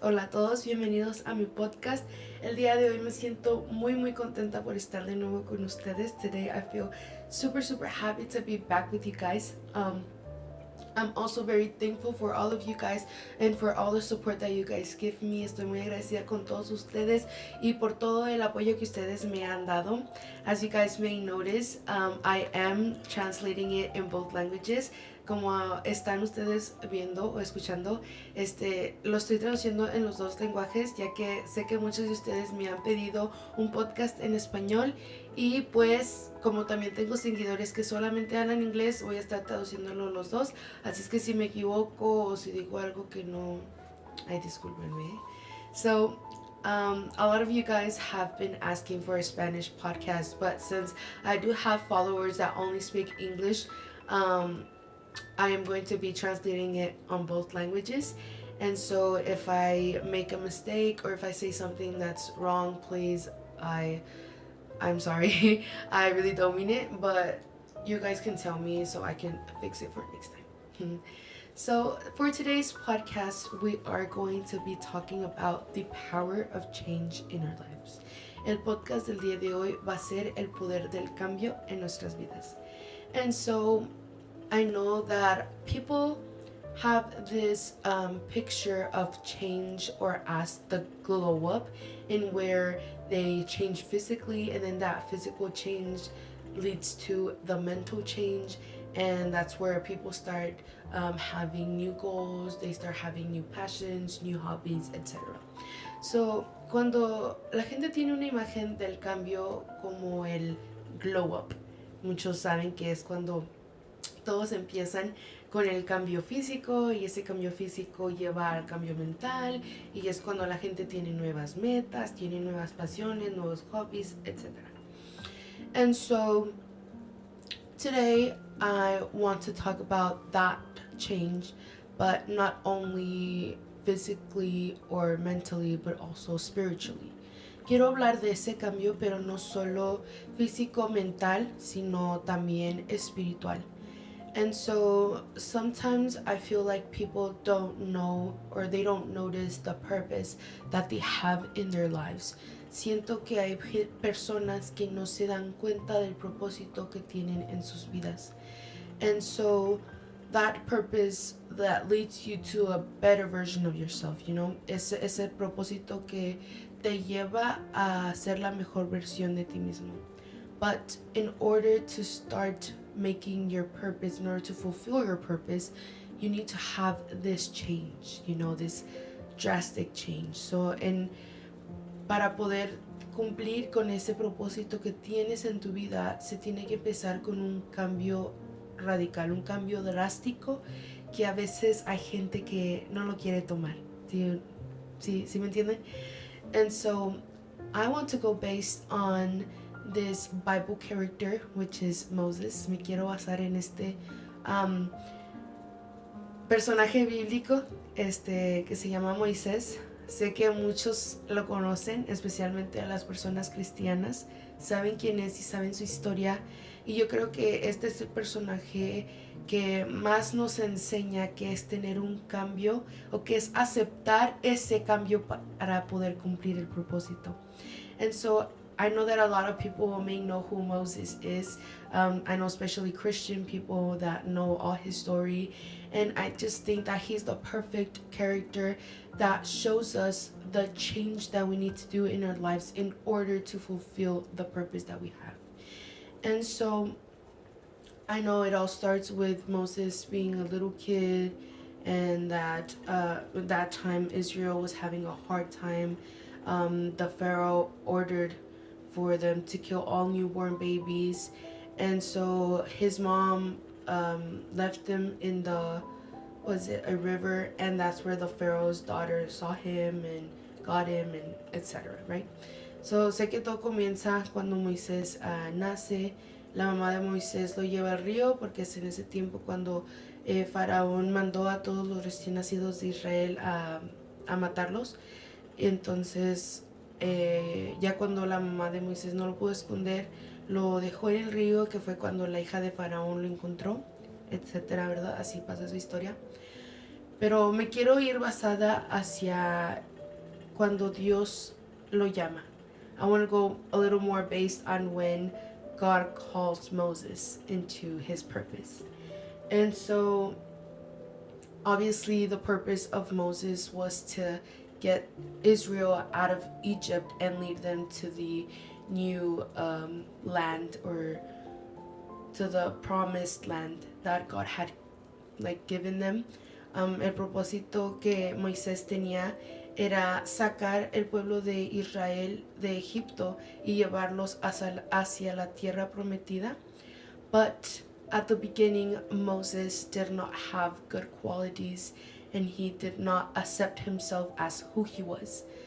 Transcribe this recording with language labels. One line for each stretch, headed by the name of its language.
Spanish: Hola a todos, bienvenidos a mi podcast. El día de hoy me siento muy contenta por estar de nuevo con ustedes.
English: Today I feel super happy to be back with you guys. I'm also very thankful for all of you guys and for all the support that you guys give me.
Spanish: Estoy muy agradecida con todos ustedes y por todo el apoyo que ustedes me han dado.
English: As you guys may notice, I am translating it in both languages.
Spanish: Como están ustedes viendo o escuchando, lo estoy traduciendo en los dos lenguajes, ya que sé que muchos de ustedes me han pedido un podcast en español y pues como también tengo seguidores que solamente hablan inglés, voy a estar traduciéndolo los dos. Así es que si me equivoco o si digo algo que no, ay, discúlpenme.
English: So, a lot of you guys have been asking for a Spanish podcast, but since I do have followers that only speak English, I am going to be translating it on both languages. And so if I make a mistake or if I say something that's wrong, please, I'm sorry. I really don't mean it, but you guys can tell me so I can fix it for next time. So, for today's podcast, we are going to be talking about the power of change in our lives.
Spanish: El podcast del día de hoy va a ser el poder del cambio en nuestras vidas.
English: And so, I know that people have this picture of change or as the glow up, in where they change physically and then that physical change leads to the mental change, and that's where people start having new goals, they start having new passions, new hobbies, etc.
Spanish: So, cuando la gente tiene una imagen del cambio como el glow up, muchos saben que es cuando todos empiezan con el cambio físico y ese cambio físico lleva al cambio mental y es cuando la gente tiene nuevas metas, tiene nuevas pasiones, nuevos hobbies, etc.
English: And so today I want to talk about that change, but not only physically or mentally, but also spiritually.
Spanish: Quiero hablar de ese cambio, pero no solo físico, mental, sino también espiritual.
English: And so sometimes I feel like people don't know or they don't notice the purpose that they have in their lives.
Spanish: Siento que hay personas que no se dan cuenta del propósito que tienen en sus vidas.
English: And so that purpose that leads you to a better version of yourself, you know,
Spanish: ese propósito que te lleva a ser la mejor versión de ti mismo.
English: But in order to start making your purpose, in order to fulfill your purpose, you need to have this change, you know, this drastic change.
Spanish: So, para poder cumplir con ese propósito que tienes en tu vida, se tiene que empezar con un cambio radical, un cambio drástico que a veces hay gente que no lo quiere tomar. ¿Sí me entienden?
English: And so, I want to go based on this Bible character, which is Moses.
Spanish: Me quiero basar en este personaje bíblico que se llama Moisés. Sé que muchos lo conocen, especialmente a las personas cristianas. Saben quién es y saben su historia. Y yo creo que este es el personaje que más nos enseña que es tener un cambio o que es aceptar ese cambio para poder cumplir el propósito.
English: And so I know that a lot of people may know who Moses is. I know especially Christian people that know all his story. And I just think that he's the perfect character that shows us the change that we need to do in our lives in order to fulfill the purpose that we have. And so I know it all starts with Moses being a little kid, and that at that time Israel was having a hard time. The Pharaoh ordered for them to kill all newborn babies, and so his mom left him in a river, and that's where the Pharaoh's daughter saw him and got him and etc. Right?
Spanish: So sé que todo comienza cuando Moisés nace. La mamá de Moisés lo lleva al río porque es en ese tiempo cuando Faraón mandó a todos los recién nacidos de Israel a matarlos. Y entonces ya cuando la mamá de Moisés no lo pudo esconder, lo dejó en el río, que fue cuando la hija de Faraón lo encontró, etcétera, ¿verdad? Así pasa su historia. Pero me quiero ir basada hacia cuando Dios lo llama.
English: I want to go a little more based on when God calls Moses into his purpose. And so, obviously, the purpose of Moses was to get Israel out of Egypt and lead them to the new land, or to the promised land that God had given them.
Spanish: El propósito que Moisés tenía era sacar el pueblo de Israel de Egipto y llevarlos hacia la tierra prometida.
English: But at the beginning, Moses did not have good qualities, and he did not accept himself as who he was.